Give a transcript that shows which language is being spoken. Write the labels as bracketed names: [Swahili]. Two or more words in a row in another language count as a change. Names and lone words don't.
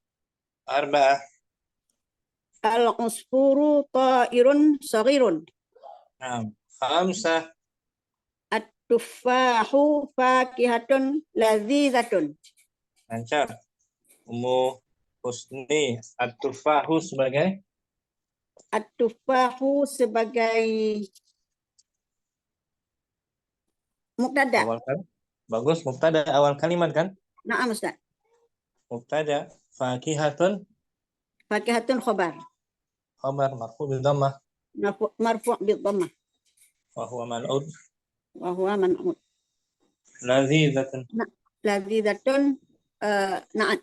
[Arabic] أربعة. العصفور طائر صغير. خمسة. التفاح فاكهة لذيذة. [Indonesian] Lancar. Ummu Husni. At-tufahu sebagai? At-tufahu sebagai mubtada. Bagus, mubtada awal kalimat kan? [Arabic] نعم أستاذ. مبتدأ. فاكهة خبر. خبر مرفوع بالضمة. مرفوع بالضمة. وهو منعوت. لذيذة. لذيذة نعت.